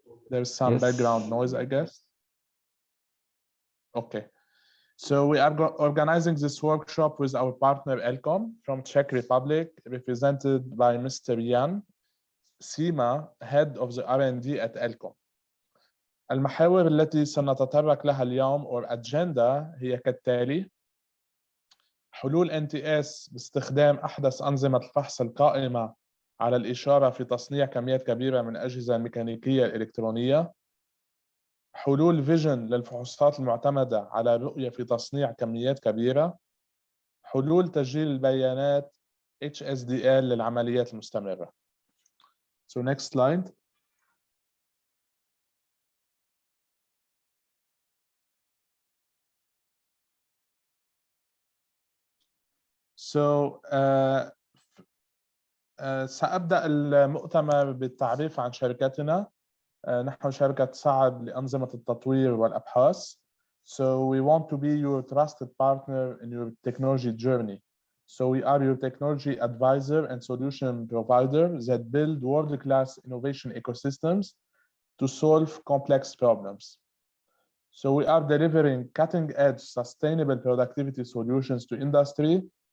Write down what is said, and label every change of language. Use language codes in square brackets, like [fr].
[en] There's some background noise, I guess. Okay. So we are organizing this workshop with our partner Elcom from Czech Republic, represented by Mr. Jan Sima, Head of the R&D at Elcom. [ar] المحاور التي سنتطرق لها اليوم [en] or agenda [ar] هي كالتالي: حلول NTS باستخدام أحدث أنظمة الفحص القائمة على الإشارة في تصنيع كميات كبيرة من الأجهزة الميكانيكية الإلكترونية. حلول فيجن للفحوصات المعتمدة على الرؤية في تصنيع كميات كبيرة. حلول تسجيل البيانات HSDL للعمليات المستمرة. [en] So next slide. [ar] So سأبدأ المؤتمر بالتعريف عن شركتنا. نحن شركة سعد لأنظمة التطوير والأبحاث. [en] So we want to be your trusted partner in your technology journey. So we are your technology advisor and solution provider that build world-class innovation ecosystems to solve complex problems. So we are delivering cutting-edge sustainable productivity solutions to industry.